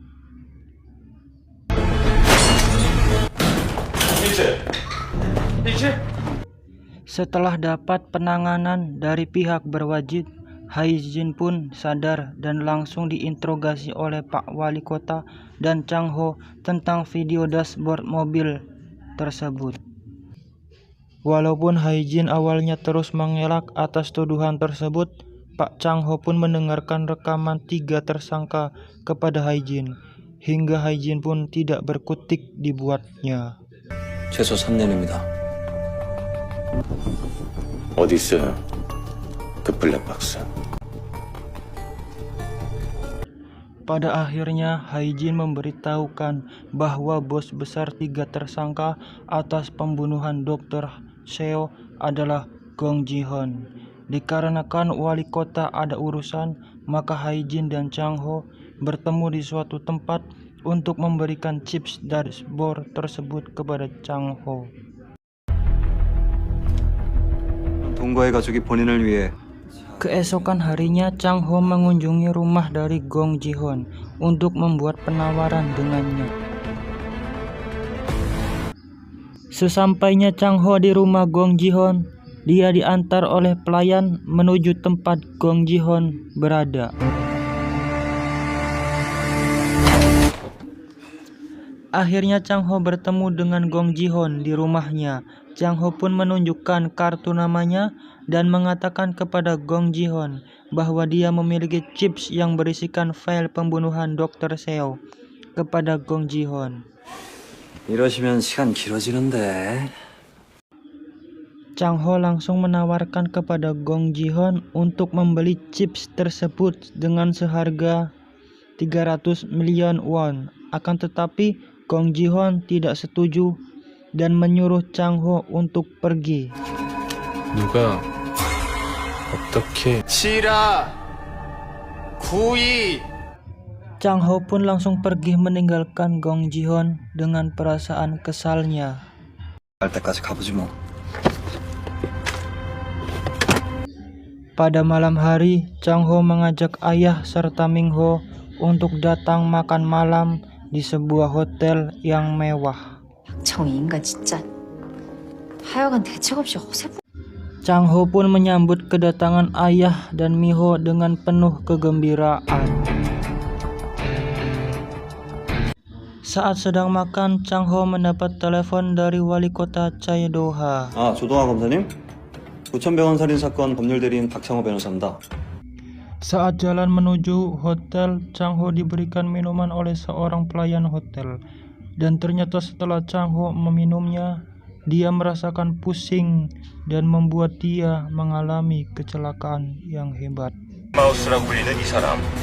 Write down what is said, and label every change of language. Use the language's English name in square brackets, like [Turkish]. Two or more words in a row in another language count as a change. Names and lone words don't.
[Indonesian] Setelah dapat penanganan dari pihak berwajib, Hae-jin pun sadar dan langsung diinterogasi oleh Pak Wali Kota dan Chang-ho tentang video dashboard mobil tersebut. Walaupun Hae-jin awalnya terus mengelak atas tuduhan tersebut, Pak Chang-ho pun mendengarkan rekaman 3 tersangka kepada Hae-jin, hingga Hae-jin pun tidak berkutik dibuatnya. [Korean] 최소 3년입니다. 어디 있어요? 그 블랙박스. [Indonesian] Pada akhirnya, Hae-jin memberitahukan bahwa bos besar 3 tersangka atas pembunuhan Dr. Seo adalah Gong Ji-hoon. Dikarenakan wali kota ada urusan, maka Hae-jin dan Chang-ho bertemu di suatu tempat untuk memberikan chips dashboard tersebut kepada Chang-ho. [Korean] 동거의 가족이 본인을 위해 [Indonesian] Keesokan harinya, Chang-ho mengunjungi rumah dari Gong Ji-hoon untuk membuat penawaran dengannya. Sesampainya Chang-ho di rumah Gong Ji-hoon, dia diantar oleh pelayan menuju tempat Gong Ji-hoon berada. Akhirnya Chang-ho bertemu dengan Gong Ji-hoon di rumahnya. Chang-ho pun menunjukkan kartu namanya dan mengatakan kepada Gong Ji-hoon bahwa dia memiliki chips yang berisikan file pembunuhan Dr. Seo kepada Gong Ji-hoon. [Korean] 이러시면 시간 길어지는데. [Indonesian] Chang-ho langsung menawarkan kepada Gong Ji-hoon untuk membeli chips tersebut dengan seharga 300 [English] million won. [Indonesian] Akan tetapi Gong Ji-hoon tidak setuju dan menyuruh Chang-ho untuk pergi. [Korean] 누가 어떻게 시라 구이 [Indonesian] Chang-ho pun langsung pergi meninggalkan Gong Ji-hoon dengan perasaan kesalnya. [Korean] 갈 때까지 가보지 뭐. [Indonesian] Pada malam hari, Chang-ho mengajak ayah serta Ming-ho untuk datang makan malam di sebuah hotel yang mewah. [Korean] 저 인간 진짜 하여간 대책 없이 어설프. [Indonesian] Chang-ho pun menyambut kedatangan ayah dan Mi-ho dengan penuh kegembiraan. Saat sedang makan, Chang-ho mendapat telepon dari wali kota Chaedoha. [Korean] 아, 조동아 검사님? 부천병원 살인사건 법률대리인 박창호 변호사입니다. [Indonesian] Saat jalan menuju hotel, Chang-ho diberikan minuman oleh seorang pelayan hotel. Dan ternyata setelah Chang-ho meminumnya, dia merasakan pusing dan membuat dia mengalami kecelakaan yang hebat. [Korean] 마우스라고 불리는 이 사람.